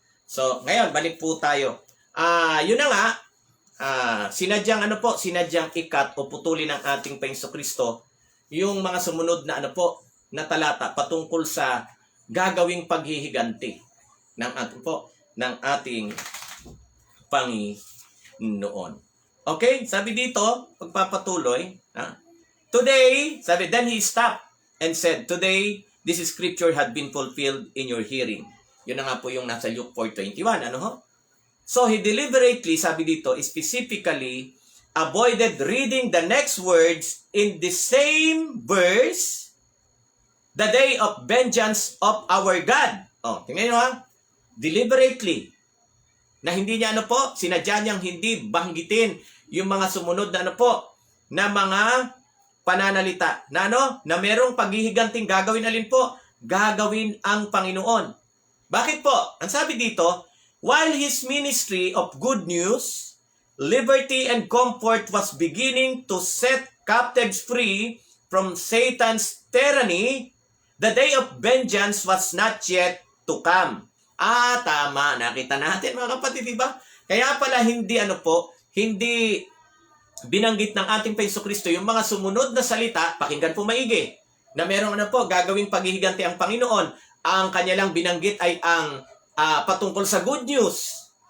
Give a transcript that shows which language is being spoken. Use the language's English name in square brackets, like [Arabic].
[Filipino] So, ngayon, balik po tayo. Yun na nga, sinadyang ikat o putulin ng ating Jesucristo yung mga sumunod na na talata patungkol sa gagawing paghihiganti ng ating Panginoon. [English] Okay, [Filipino] sabi dito, pagpapatuloy, [English] today, sabi, then he stopped and said, today, this scripture had been fulfilled in your hearing. [Filipino] Yun na nga po yung nasa [English] Luke 4:21, So, he deliberately, sabi dito, specifically avoided reading the next words in the same verse, the day of vengeance of our God. [Filipino] Tingnan nyo deliberately, na hindi niya sinadya niyang hindi banggitin yung mga sumunod na na mga pananalita na na merong paghihiganting gagawin gagawin ang Panginoon. Bakit po? Ang sabi dito, [English] while his ministry of good news, liberty and comfort was beginning to set captives free from Satan's tyranny, the day of vengeance was not yet to come. [Filipino] Tama. Nakita natin mga kapatid, diba? Kaya pala hindi hindi binanggit ng ating Jesucristo yung mga sumunod na salita, pakinggan po maigi, na merong gagawing paghihiganti ang Panginoon. Ang kanya lang binanggit ay ang patungkol sa good news.